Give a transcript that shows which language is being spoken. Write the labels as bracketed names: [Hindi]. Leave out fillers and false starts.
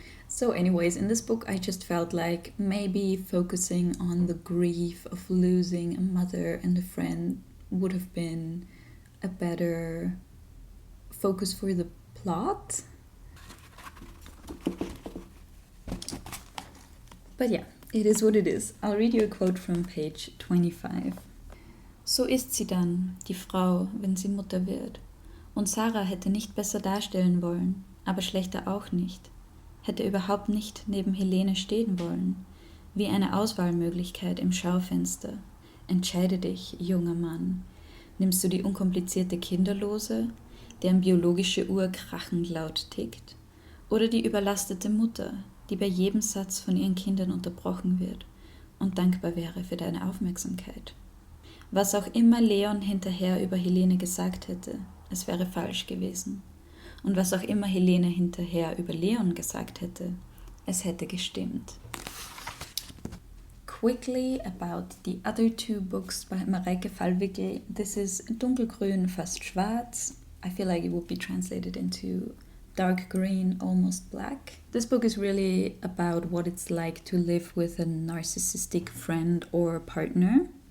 [English] So anyways, in this book I just felt like maybe focusing on the grief of losing a mother and a friend would have been a better focus for the plot. But yeah, it is what it is. I'll read you a quote from page 25. [German] So ist sie dann, die Frau, wenn sie Mutter wird. Und Sarah hätte nicht besser darstellen wollen, aber schlechter auch nicht. Hätte überhaupt nicht neben Helene stehen wollen, wie eine Auswahlmöglichkeit im Schaufenster. Entscheide dich, junger Mann. Nimmst du die unkomplizierte Kinderlose, deren biologische Uhr krachend laut tickt, oder die überlastete Mutter, die bei jedem Satz von ihren Kindern unterbrochen wird und dankbar wäre für deine Aufmerksamkeit? Was auch immer Leon hinterher über Helene gesagt hätte, es wäre falsch gewesen. Und was auch immer Helene hinterher über Leon gesagt hätte, es hätte gestimmt. [English] Quickly about the other two books by Mareike Fallwickl. This is Dunkelgrün, fast schwarz. I feel like it would be translated into dark green, almost black. This book is really about what it's like to live with a narcissistic friend or partner.